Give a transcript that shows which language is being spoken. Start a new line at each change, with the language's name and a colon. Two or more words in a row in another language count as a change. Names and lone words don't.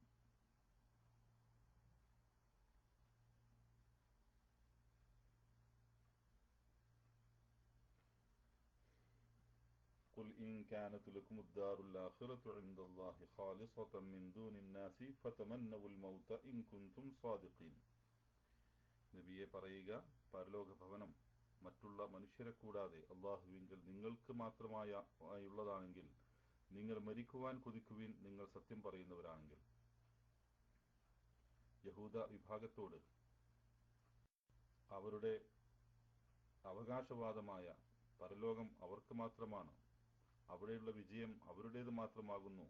Arabic: قل إن كانت لكم الدار الآخرة عند الله خالصة من دون الناس فتمنوا الموت إن كنتم صادقين.
Malayalam: നബിയെ പറയുക, പരലോക ഭവനം മറ്റുള്ള മനുഷ്യരെ കൂടാതെ അള്ളാഹുവിങ്കൽ നിങ്ങൾക്ക് മാത്രമായുള്ളതാണെങ്കിൽ നിങ്ങൾ മരിക്കുവാൻ കൊതിക്കുവിൻ, നിങ്ങൾ സത്യം പറയുന്നവരാണെങ്കിൽ. യഹൂദ വിഭാഗത്തോട് അവരുടെ അവകാശവാദമായ പരലോകം അവർക്ക് മാത്രമാണ്, അവിടെയുള്ള വിജയം അവരുടേത് മാത്രമാകുന്നു